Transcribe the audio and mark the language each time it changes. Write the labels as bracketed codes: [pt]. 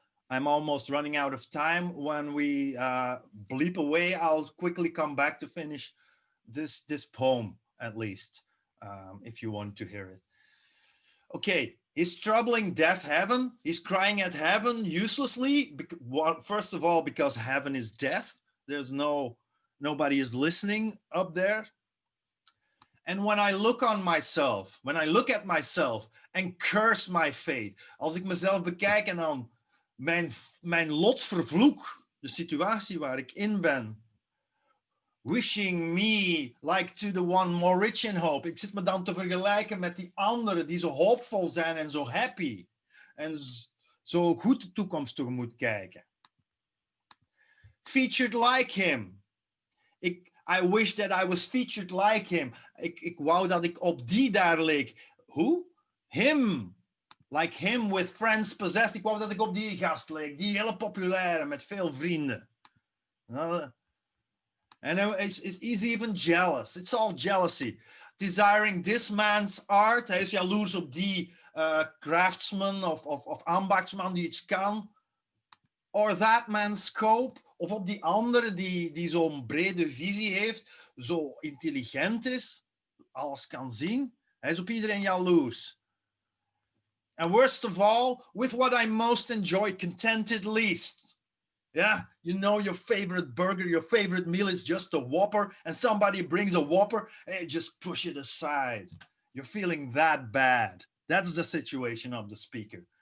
[en] I'm almost running out of time. When we bleep away, I'll quickly come back to finish this poem, at least, if you want to hear it. Okay, He's troubling deaf heaven. He's crying at heaven uselessly. First of all, because heaven is deaf. Nobody is listening up there. En when I look on myself, when I look at myself and curse my fate, [nl] als ik mezelf bekijk en dan mijn lot vervloek, de situatie waar ik in ben, [en] wishing me like to the one more rich in hope. [nl] Ik zit me dan te vergelijken met die anderen die zo hoopvol zijn en zo happy en zo goed de toekomst tegemoet kijken. [en] Featured like him. I wish that I was featured like him. [nl] Ik wou dat ik op die daar leek. [en] Who? Him. Like him with friends possessed. [nl] Ik wou dat ik op die gast leek. Die hele populaire met veel vrienden. [en] And he's even jealous. It's all jealousy. Desiring this man's art. [nl] Hij is jaloers op die craftsman of ambachtsman die iets kan. [en] Or that man's scope. [nl] Of op die andere die zo'n brede visie heeft. Zo intelligent is. Alles kan zien. Hij is op iedereen jaloers. [en] And worst of all, with what I most enjoy, contented least. Yeah, you know your favorite burger, your favorite meal is just a Whopper, and somebody brings a Whopper, and just push it aside. You're feeling that bad. That's the situation of the speaker.